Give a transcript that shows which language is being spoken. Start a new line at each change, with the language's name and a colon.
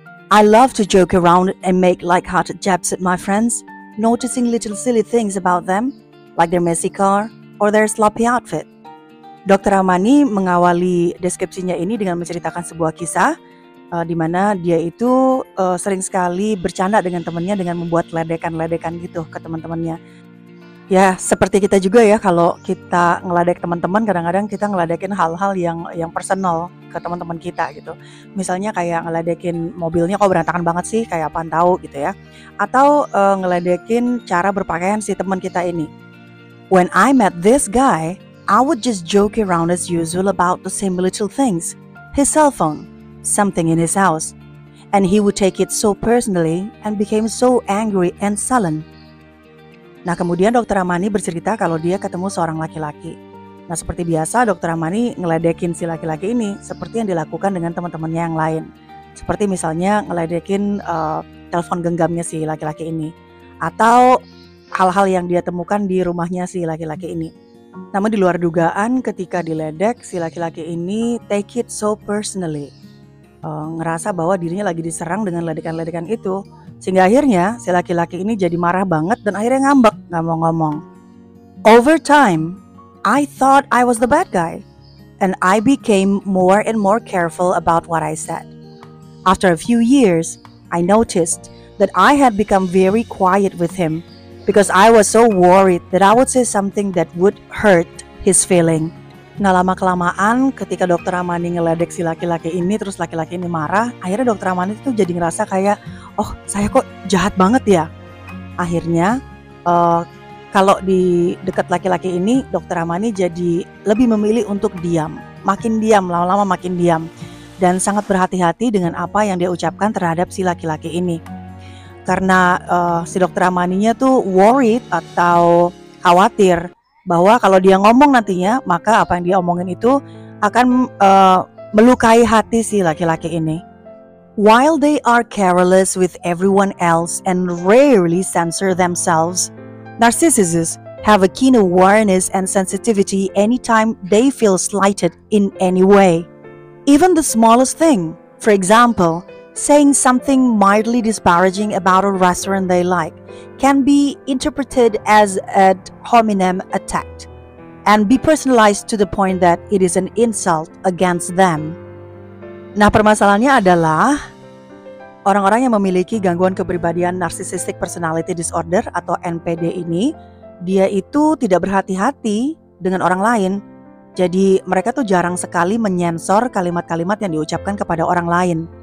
English: I love to joke around and make light-hearted jabs at my friends, noticing little silly things about them, like their messy car or their sloppy outfit.
Indonesian: Dr. Ramani mengawali deskripsinya ini dengan menceritakan sebuah kisah di mana dia itu sering sekali bercanda dengan temannya dengan membuat ledekan-ledekan gitu ke teman-temannya. Ya, seperti kita juga ya, kalau kita ngeledek teman-teman, kadang-kadang kita ngeledekin hal-hal yang personal ke teman-teman kita gitu. Misalnya kayak ngeledekin mobilnya kok berantakan banget sih, kayak apaan tahu gitu ya. Atau ngeledekin cara berpakaian si teman kita ini.
English: When I met this guy, I would just joke around as usual about the same little things. His cell phone, something in his house. And he would take it so personally and became so angry and sullen.
Indonesian: Nah, kemudian Dr. Ramani bercerita kalau dia ketemu seorang laki-laki. Nah, seperti biasa Dr. Ramani ngeledekin si laki-laki ini seperti yang dilakukan dengan teman-temannya yang lain. Seperti misalnya ngeledekin telepon genggamnya si laki-laki ini. Atau hal-hal yang dia temukan di rumahnya si laki-laki ini. Namun di luar dugaan ketika diledek, si laki-laki ini
English: take it so personally.
Indonesian: Ngerasa bahwa dirinya lagi diserang dengan ledekan-ledekan itu. Sehingga akhirnya si laki-laki ini jadi marah banget dan akhirnya ngambek, gak mau ngomong.
English: Over time, I thought I was the bad guy. And I became more and more careful about what I said. After a few years, I noticed that I had become very quiet with him because I was so worried that I would say something that would hurt his feeling.
Indonesian: Nah, lama-kelamaan ketika Dr. Ramani ngeledek si laki-laki ini, terus laki-laki ini marah, akhirnya Dr. Ramani itu jadi ngerasa kayak, oh saya kok jahat banget ya. Akhirnya kalau di dekat laki-laki ini, Dokter Ramani jadi lebih memilih untuk diam. Makin diam, lama-lama makin diam. Dan sangat berhati-hati dengan apa yang dia ucapkan terhadap si laki-laki ini. Karena si Dokter Ramaninya tuh worried atau khawatir bahwa kalau dia ngomong nantinya, maka apa yang dia omongin itu akan melukai hati si laki-laki ini.
English: While they are careless with everyone else and rarely censor themselves, narcissists have a keen awareness and sensitivity anytime they feel slighted in any way. Even the smallest thing, for example, saying something mildly disparaging about a restaurant they like, can be interpreted as ad hominem attack and be personalized to the point that it is an insult against them.
Indonesian: Nah, permasalahannya adalah orang-orang yang memiliki gangguan kepribadian Narcissistic Personality Disorder atau NPD ini, dia itu tidak berhati-hati dengan orang lain. Jadi mereka tuh jarang sekali menyensor kalimat-kalimat yang diucapkan kepada orang lain.